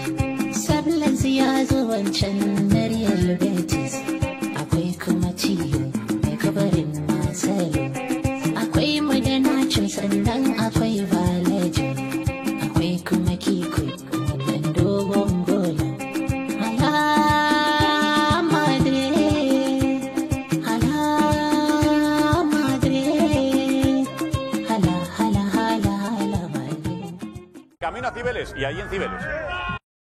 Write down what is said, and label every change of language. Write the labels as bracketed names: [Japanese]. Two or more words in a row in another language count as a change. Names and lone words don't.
[Hausa] Sablas ya zo wancan na Real Betis, akwai kuma Tio mai kabarin Marcelo, akwai mu da Nacho sannan akwai Vallejo, akwai kuma Kiko wannan dogon gola, [Spanish] hala Madrid hala Madrid hala hala hala hala Madrid. Camino a Cibeles y ahí en Cibeles.